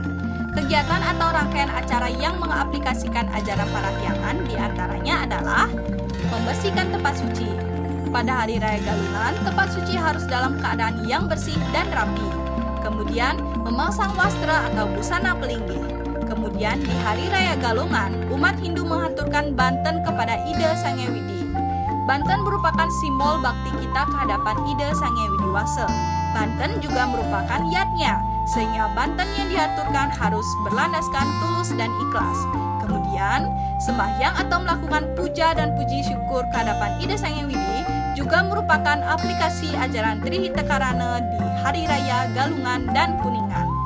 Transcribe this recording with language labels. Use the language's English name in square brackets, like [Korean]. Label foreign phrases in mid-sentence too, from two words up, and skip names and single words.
[Indonesian] Kegiatan atau rangkaian acara yang mengaplikasikan ajaran parahyangan diantaranya adalah membersihkan tempat suci. Pada Hari Raya Galungan, tempat suci harus dalam keadaan yang bersih dan rapi. Kemudian, memasang wastra atau busana pelinggih. Kemudian, di Hari Raya Galungan, umat Hindu menghaturkan banten kepada Ida Sang Hyang Widi. Banten merupakan simbol bakti kita kehadapan Ida Sang Hyang Widi Wasa. Banten juga merupakan yatnya, sehingga banten yang diaturkan harus berlandaskan tulus dan ikhlas. Kemudian, sembahyang atau melakukan puja dan puji syukur kehadapan Ida Sang Hyang Widi juga merupakan aplikasi ajaran Trihita Karana di Hari Raya Galungan dan Kuningan.